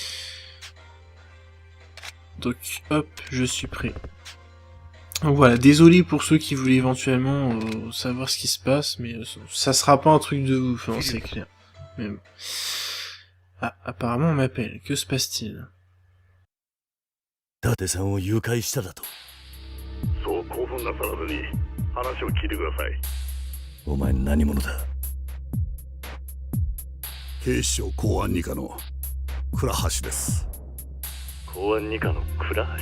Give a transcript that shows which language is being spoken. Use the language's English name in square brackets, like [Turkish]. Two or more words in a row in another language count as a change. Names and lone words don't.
[French] Donc hop, je suis prêt. Donc voilà, désolé pour ceux qui voulaient éventuellement savoir ce qui se passe, mais ça sera pas un truc de ouf, hein, c'est clair. Mais bon. Ah, apparemment on m'appelle. Que se passe-t-il? [Japanese] 伊達さんを誘拐しただと。そう興奮なさらずに話を聞いてください。お前何者だ？警視庁公安二課の倉橋です。公安二課の倉橋。